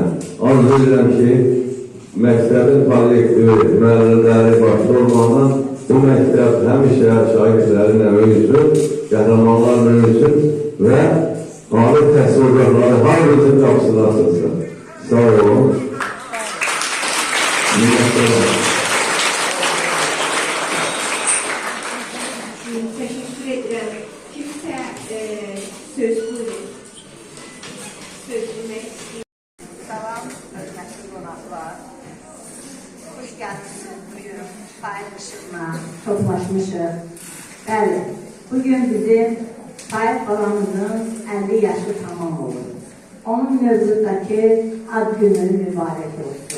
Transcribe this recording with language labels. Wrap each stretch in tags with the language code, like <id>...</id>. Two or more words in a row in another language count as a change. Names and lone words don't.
<az>Arzu edirəm ki, məktəbin kollektivi, müəllimləri başda olmadan bu məktəb həmişə şagirdlərin əməyi üçün, qəhrəmanların əməyi üçün və ali təhsil orqanları hamımızın qapısını açılsın. Sağ olun. Minnətdarım.</az> <tr>Teşekkür ederim. Kimse söz buyurun. Söz bilmek istiyor.</tr> <az>Salam, hörmətli qonaqlar. Xoş gəlmişsiniz buyurun. Paylaşımla toplaşmışıq. Bəli, bugün bizim Tayyip balamızın 50 yaşı tamam olur. Onun mövzudakı ad günü mübarək olsun.</az>